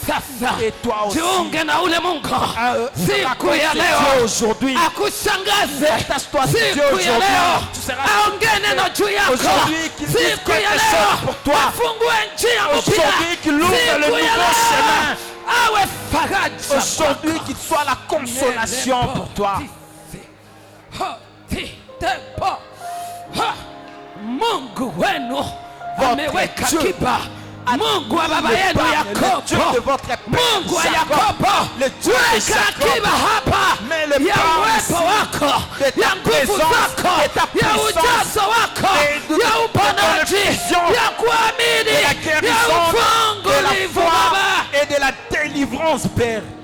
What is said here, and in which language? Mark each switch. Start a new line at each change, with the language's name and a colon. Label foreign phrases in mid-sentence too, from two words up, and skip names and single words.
French: Et toi aussi, aujourd'hui, attache-toi à Dieu aujourd'hui. Tu seras aujourd'hui qu'il dise quelque chose pour toi. Aujourd'hui qu'il ouvre le nouveau chemin. Aujourd'hui qu'il soit la consolation pour toi.
Swahili: Mungu wenu ameweka kiba. Mungu wa baba yenu Yakobo, Mungu wa Yakobo, weka akiba hapa ya uwepo wako, ya nguvu zako, ya ujazo wako, ya uponaji, ya kuamini, ya ufungulivu Baba,
French: et de la délivrance, Père.